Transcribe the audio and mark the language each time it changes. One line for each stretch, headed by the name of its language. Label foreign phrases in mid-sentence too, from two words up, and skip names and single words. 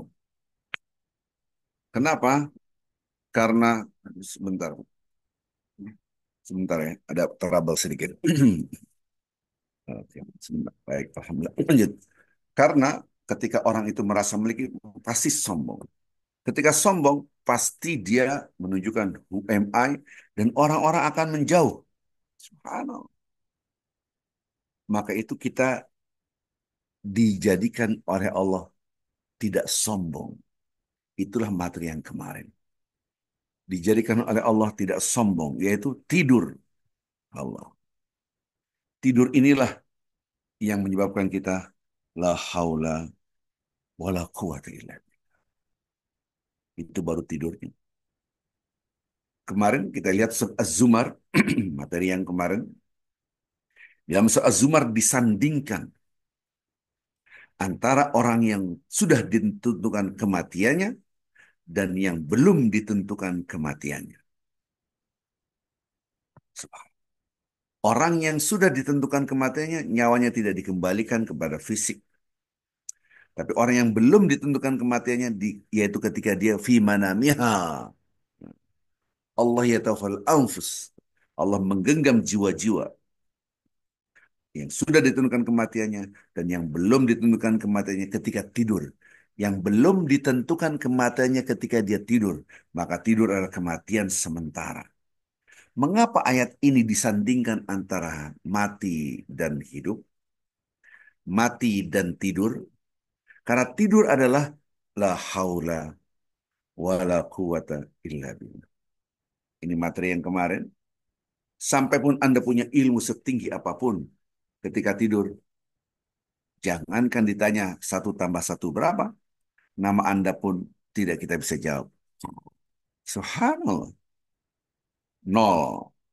Indonesian: Kenapa? Karena sebentar. Sebentar ya, ada trouble sedikit. Oke, sebentar. Baik, alhamdulillah. Lanjut. Karena ketika orang itu merasa memiliki, pasti sombong. Ketika sombong, pasti dia menunjukkan
English: who am I,
Indonesian: dan orang-orang akan menjauh. Subhanallah. Maka itu kita dijadikan oleh Allah tidak sombong. Itulah materi yang kemarin. dijadikan oleh Allah tidak sombong, yaitu tidur. Allah. Tidur inilah yang menyebabkan kita
Arabic: لا حول ولا قوة إلا بالله.
Indonesian: Itu baru tidurnya. Kemarin kita lihat surat Az-Zumar, materi yang kemarin. Dalam surat Az-Zumar disandingkan antara orang yang sudah ditentukan kematiannya dan yang belum ditentukan kematiannya. Orang yang sudah ditentukan kematiannya, nyawanya tidak dikembalikan kepada fisik. Tapi orang yang belum ditentukan kematiannya, yaitu ketika dia
Arabic: في منامها. الله يتوفى الأنفس.
Indonesian: Allah menggenggam jiwa-jiwa yang sudah ditentukan kematiannya dan yang belum ditentukan kematiannya ketika tidur. Yang belum ditentukan kematiannya ketika dia tidur, maka tidur adalah kematian sementara. Mengapa ayat ini disandingkan antara mati dan hidup, mati dan tidur? Karena tidur adalah
Arabic: لا حول ولا قوة إلا بالله.
Indonesian: Ini materi yang kemarin. Sampai pun Anda punya ilmu setinggi apapun, ketika tidur, jangankan ditanya satu tambah satu berapa, nama Anda pun tidak kita bisa jawab. Subhanallah. Nol.